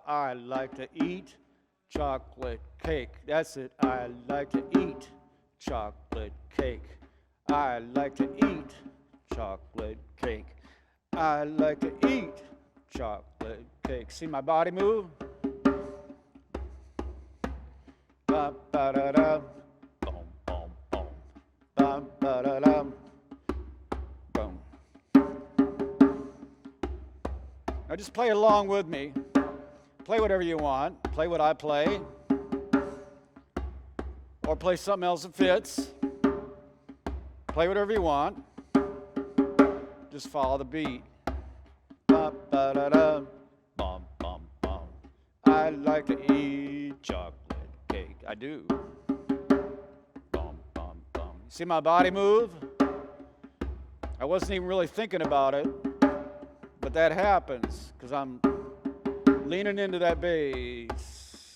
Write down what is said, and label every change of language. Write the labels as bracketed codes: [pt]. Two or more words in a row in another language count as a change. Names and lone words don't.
[en] I like to eat chocolate cake. That's it. I like to eat chocolate cake. I like to eat chocolate cake. I like to eat chocolate cake. See my body move? Ba ba da da, boom boom boom. Ba ba da da, boom. Now just play along with me. Play whatever you want. Play what I play. Or play something else that fits. Play whatever you want. Just follow the beat. Ba ba da da, bum bum bum. I like to eat chocolate cake. I do. Bum bum bum. See my body move? I wasn't even really thinking about it, but that happens because I'm leaning into that bass.